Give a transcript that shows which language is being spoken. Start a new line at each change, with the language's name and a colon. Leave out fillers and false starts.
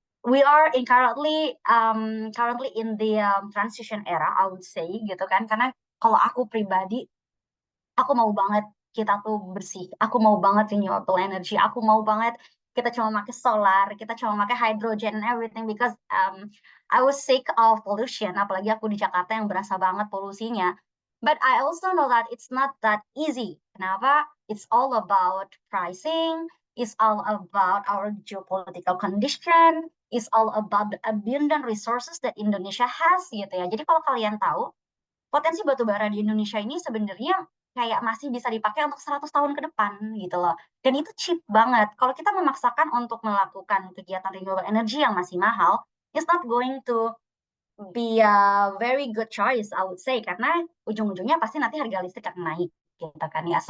English: We are currently in the transition era, I would say gitu kan.
Indonesian: Karena kalau aku pribadi, aku mau banget kita tuh bersih. Aku mau banget renewable energy. Aku mau banget kita cuma pakai solar, kita cuma pakai hydrogen
English: and everything because I was sick of pollution.
Indonesian: Apalagi aku di Jakarta yang berasa banget polusinya.
English: But I also know that it's not that easy.
Indonesian: Kenapa?
English: It's all about pricing. It's all about our geopolitical condition. It's all about the abundant resources that Indonesia has gitu ya.
Indonesian: Jadi kalau kalian tahu, potensi batu bara di Indonesia ini sebenarnya kayak masih bisa dipakai untuk 100 tahun ke depan gitu loh. Dan itu cheap banget. Kalau kita memaksakan untuk melakukan kegiatan renewable energy yang masih mahal,
English: it's not going to be a very good choice, I would say,
Indonesian: karena ujung-ujungnya pasti nanti harga listrik akan naik gitu kan ya.